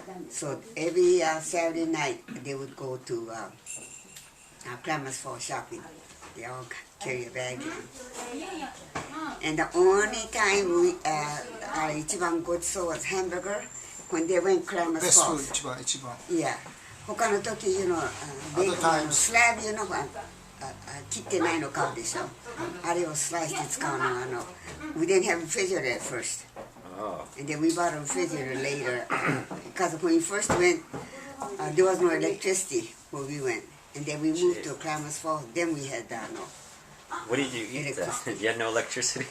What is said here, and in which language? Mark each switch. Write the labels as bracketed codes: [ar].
[en] So every Saturday night they would go to Klamath Falls shopping. They all carry a bag. And the only time our [ja] 一番ごちそう [en] was hamburger when they went Klamath Best food, Falls. [ja] 一番. Yeah. 他の時、ベーコン [en] times. [ja] スラブ、切ってないの買うでしょ。あれをスライスで使うの [en] we didn't have a refrigerator at first. Oh. And then we bought a refrigerator later. Because when we first went, there was no electricity where we went. And then we moved to Klamath Falls. Then we had What did you eat then? You had no electricity?